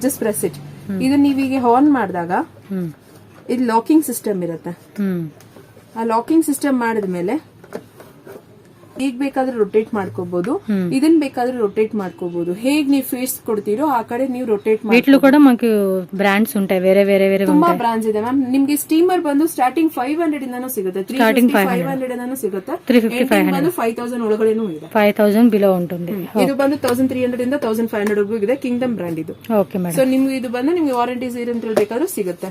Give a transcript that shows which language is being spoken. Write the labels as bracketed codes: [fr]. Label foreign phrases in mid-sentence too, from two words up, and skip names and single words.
[en] Just press it. [kn] ಇದು ನೀವೀಗ ಆನ್ ಮಾಡಿದಾಗ ಇದು [en] locking system [kn] ಇರುತ್ತೆ. ಆ [en] locking system [kn] ಮಾಡಿದ್ಮೇಲೆ ಈಗ ಬೇಕಾದ್ರೆ ರೊಟೇಟ್ ಮಾಡ್ಕೋಬಹುದು, ಇದನ್ ಬೇಕಾದ್ರೆ ರೊಟೇಟ್ ಮಾಡ್ಕೋಬಹುದು. ಹೇಗ್ ನೀವು ಫೇಸ್ ಕೊಡ್ತೀರೋ ಆ ಕಡೆ ನೀವು ರೊಟೇಟ್ ಮಾಡಿ. [te] వీటిలో కూడా మనకి బ్రాండ్స్ ఉంటాయి, వేరే వేరే వేరే [kn] ತುಂಬಾ ಬ್ರಾಂಡ್ಸ್ ಇದೆ ಮ್ಯಾಮ್. ನಿಮ್ಗೆ ಸ್ಟೀಮರ್ ಬಂದು ಸ್ಟಾರ್ಟಿಂಗ್ 500 ಇಂದಾನು ಸಿಗುತ್ತೆ, 500 ಇಂದಾನು ಸಿಗುತ್ತೆ, 350 5000 ಒಳಗಡೆನೂ ಇದೆ. [te] 5000 ಬಿಲೋ ఉంటుంది. [kn] ಇದು ಬಂದು 1300 ಇಂದ 1500 ವರೆಗೂ ಇದೆ. ಕಿಂಗ್ಡಮ್ ಬ್ರಾಂಡ್ ಇದು. ಓಕೆ ಮೇಡಮ್. ಸೊ ನಿಮ್ಗೆ ಇದು ಬಂದು ನಿಮ್ಗೆ ವಾರಂಟಿ ಸೀರೆಂಟ್ ಬೇಕಾದ್ರೂ ಸಿಗುತ್ತೆ.